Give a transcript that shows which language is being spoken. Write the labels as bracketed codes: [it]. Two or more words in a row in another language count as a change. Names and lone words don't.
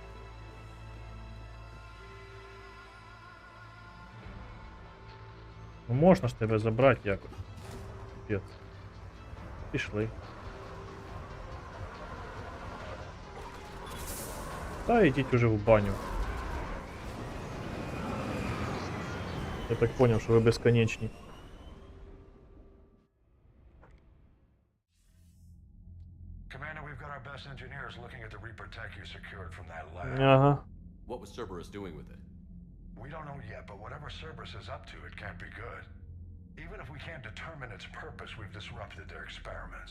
[uk] Ну можна ж тебе забрати якось. Піпець. Пішли. Та йдіть уже в баню. Я так поняв, що ви безконечні. [en] Commander, we've got our best engineers looking at the Reaper tech you secured from that lab. [uk] Ага. [en] What was Cerberus doing with it? We don't know yet, but whatever Cerberus is up to, it can't be good. Even if we can't determine its purpose, we've disrupted their experiments.